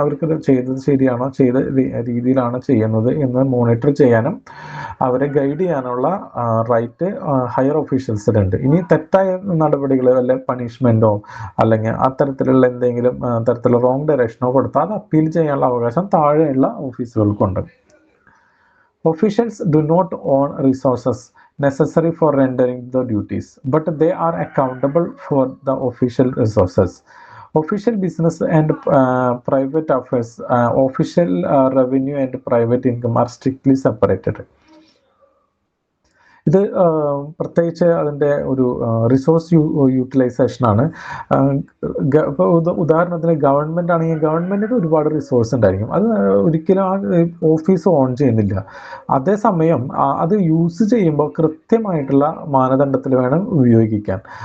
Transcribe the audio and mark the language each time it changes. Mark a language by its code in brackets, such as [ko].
[ml] അവർക്ക് ചെയ്തത് ശരിയാണോ, ചെയ്ത രീതിയിലാണ് ചെയ്യുന്നത് എന്ന് മോണിറ്റർ ചെയ്യാനും അവരെ ഗൈഡ് ചെയ്യാനുള്ള റൈറ്റ് ഹയർ ഓഫീഷ്യൽസിനുണ്ട്. ഇനി തെറ്റായ നടപടികൾ, വല്ല പണിഷ്മെന്റോ അല്ലെങ്കിൽ അത്തരത്തിലുള്ള എന്തെങ്കിലും തരത്തിലുള്ള റോങ് ഡയറക്ഷനോ കൊടുത്താൽ അത് അപ്പീൽ ചെയ്യാനുള്ള അവകാശം താഴെയുള്ള ഓഫീസുകൾക്കുണ്ട്. [en] Officials do not own resources necessary for rendering the duties, but they are accountable for the official resources. Official business and private affairs, official revenue and private income are strictly separated. [ml] ഇത് പ്രത്യേകിച്ച് അതിൻ്റെ ഒരു resource യൂട്ടിലൈസേഷനാണ്. ഇപ്പോൾ ഉദാഹരണത്തിന് government ആണെങ്കിൽ ഗവൺമെൻറ്റിന് ഒരുപാട് resource ഉണ്ടായിരിക്കും, അത് ഒരിക്കലും ആ ഓഫീസ് ഓൺ ചെയ്യുന്നില്ല. അതേസമയം അത് യൂസ് ചെയ്യുമ്പോൾ കൃത്യമായിട്ടുള്ള മാനദണ്ഡത്തിൽ വേണം ഉപയോഗിക്കാൻ.